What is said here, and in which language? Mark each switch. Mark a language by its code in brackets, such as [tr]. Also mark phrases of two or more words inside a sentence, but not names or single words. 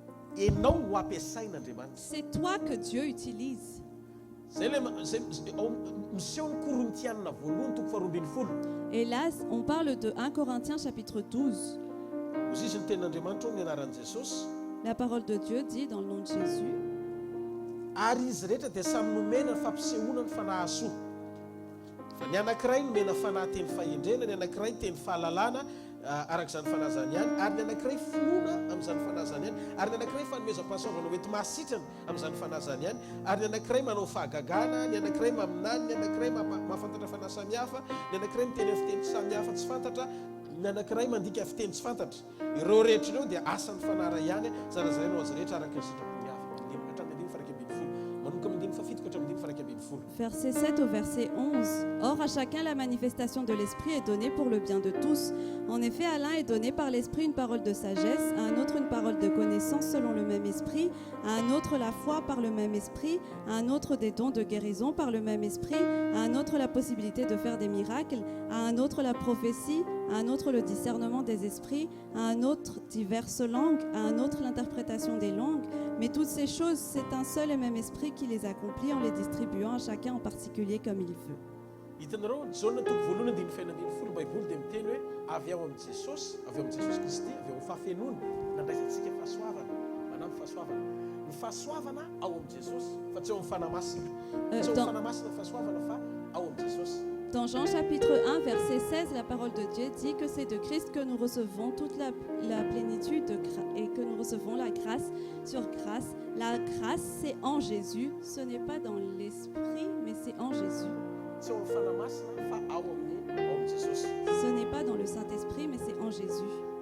[fr] C'est toi que Dieu utilise. Et là, on parle de 1 Corinthiens chapitre 12. La parole de Dieu dit dans le nom de Jésus, [mg] ny anankiray nomena fanahy teny fahendrena, ny anankiray teny fahalalana, araka izany fanazany ihany ary ny anankiray finoana amin'izany fanazany ihany ary ny anankiray fanomezam-pahasoavana mety mahasitrana amin'izany fanazany ihany ary ny anankiray manao fahagagana ny anankiray maminany ny anankiray mahafantatra fanahy samihafa ny anankiray miteny fiteny samihafa tsy fantatra ny anankiray mandika fiteny tsy fantatra ireo rehetra ireo dia asan'ny fanara ihany zarazay no azy rehetra araka ny sitrapony hafa hatramin'ny 5 manomboka amin'ny 7 hatramin'ny 5 [fr] Verset 7 au verset 11. Or, à chacun la manifestation de l'Esprit est donnée pour le bien de tous. En effet, à l'un est donné par l'Esprit une parole de sagesse, à un autre une parole de connaissance selon le même Esprit, à un autre la foi par le même Esprit, à un autre des dons de guérison par le même Esprit, à un autre la possibilité de faire des miracles, à un autre la prophétie, à un autre le discernement des esprits, à un autre diverses langues, à un autre l'interprétation des langues. Mais toutes ces choses, c'est un seul et même esprit qui les accomplit en les distribuant à chacun en particulier comme il veut. [mg] Hitanareo Jaona toko voalohany andiny fainandiny folo Baiboly dia miteny hoe avy ao amin'ny Jesosy, avy ao amin'ny Jesosy Kristy, avy ao amin'ny fahafenoana nandraisantsika fahasoavana, manampy fahasoavana. Ny fahasoavana ao amin'ny Jesosy fa tsy ao amin'ny fanahy masina. Tsy ao amin'ny fanahy masina ny fahasoavana fa ao amin'ny Jesosy. [fr] Dans Jean chapitre 1, verset 16, la parole de Dieu dit que c'est de Christ que nous recevons toute la plénitude et que nous recevons la grâce sur grâce. La grâce, c'est en Jésus. Ce n'est pas dans l'esprit, mais c'est en Jésus. Ce n'est pas dans le Saint-Esprit, mais c'est en Jésus.